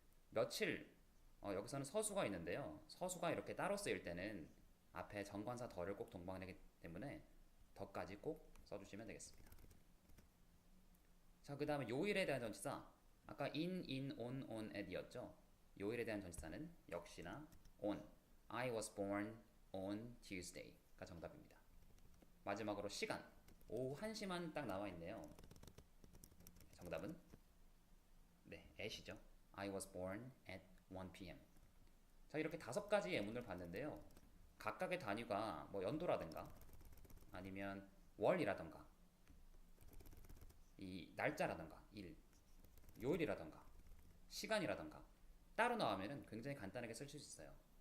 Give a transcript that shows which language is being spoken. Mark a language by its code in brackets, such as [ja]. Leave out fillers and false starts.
[ko] 며칠, 여기서는 서수가 있는데요. 서수가 이렇게 따로 쓰일 때는 앞에 정관사 더를 꼭 동반하기 때문에 더까지 꼭 써주시면 되겠습니다. 자, 그 다음에 요일에 대한 전치사, 아까 in, on, at이었죠. 요일에 대한 전치사는 역시나 on. [en] I was born on Tuesday가 [ko] 정답입니다. 마지막으로 시간, 오후 1시만 딱 나와 있네요. 정답은 네, at이죠. [en] I was born at 1 p.m. [ko] 자, 이렇게 5가지 예문을 봤는데요. 각각의 단위가 뭐 연도라든가 아니면 월이라든가 이 날짜라든가 일, 요일이라든가 시간이라든가 따로 나오면은 굉장히 간단하게 쓸 수 있어요.